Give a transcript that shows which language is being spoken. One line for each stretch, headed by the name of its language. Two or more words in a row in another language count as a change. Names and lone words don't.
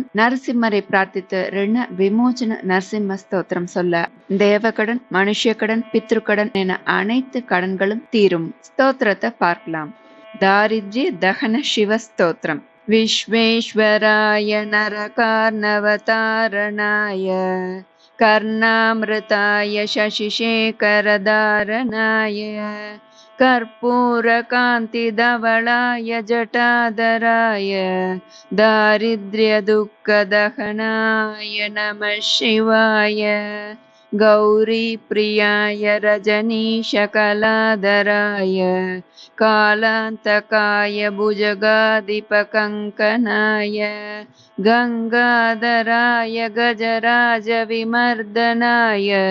Tamil: நரசிம்மரை பிரார்த்தித்து ரிண விமோச்சன நரசிம்ம ஸ்தோத்திரம் சொல்ல தேவகடன், மனுஷக்கடன், பித்ருக்கடன் என அனைத்து கடன்களும் தீரும். ஸ்தோத்திரத்தை பார்க்கலாம். தாரித்ய தகன சிவ ஸ்தோத்திரம்.
Sanskrit: विश्वेश्वराय नरकार्णवतारणाय कर्णामृताय शशिशेखरधारणाय कर्पूरकान्तिधवलाय जटाधराय दारिद्र्यदुःखदहनाय नमः शिवाय गौरीप्रियाय रजनीशकलाधराय कालान्तकाय भुजगाधिपकङ्कनाय गङ्गाधराय गजराजविमर्दनाय